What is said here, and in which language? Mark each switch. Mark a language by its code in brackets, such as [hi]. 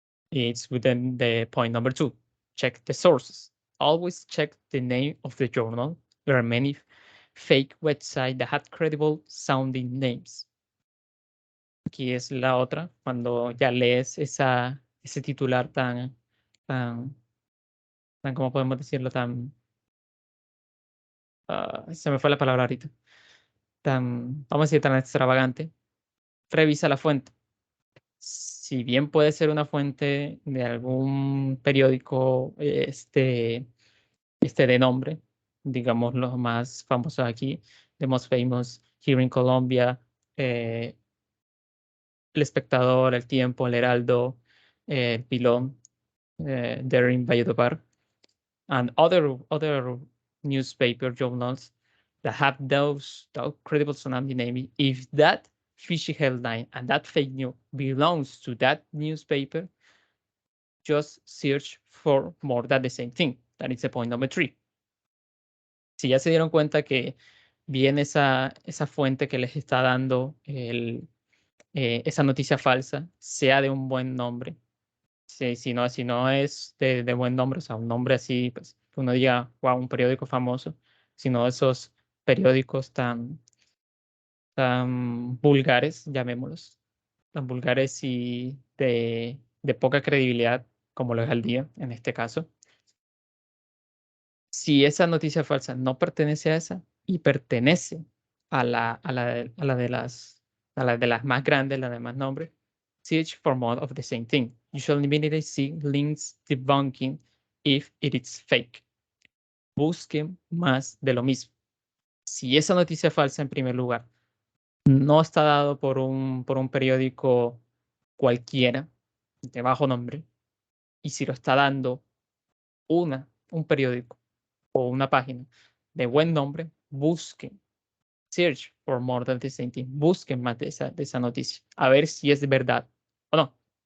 [en] It's within the point number 2. Check the sources. Always check the name of the journal. There are many fake websites that have credible sounding names. [es] Aquí es la otra, cuando ya lees ese titular tan, ¿cómo podemos decirlo? Se me fue la palabra ahorita. vamos a decir, tan extravagante, revisa la fuente. Si bien puede ser una fuente de algún periódico de nombre, digamos los más famosos aquí, [en] the most famous here in Colombia, El Espectador, El Tiempo, El Heraldo, El Pilón, there in Valledupar, and other newspaper journals that have those credible tsunami name. If that fishy headline and that fake news belongs to that newspaper, just search for more than the same thing. That is the point number 3. [es] Si ya se dieron cuenta que viene esa fuente que les está dando esa noticia falsa, sea de un buen nombre. Si no es de buen nombre, o sea, un nombre así, pues que uno diga, wow, un periódico famoso, sino esos periódicos tan vulgares, llamémoslos, tan vulgares y de poca credibilidad, como lo es al día en este caso. Si esa noticia falsa no pertenece a esa y pertenece a la de las más grandes, la de más nombre, [en] search for more of the same thing. You should immediately see links debunking if it is fake. [es] Busquen más de lo mismo. Si esa noticia falsa, en primer lugar, no está dado por un periódico cualquiera, de bajo nombre, y si lo está dando un periódico o una página de buen nombre, busquen, [en] search for more than the same thing, [es] busquen más de esa noticia, a ver si es verdad o no.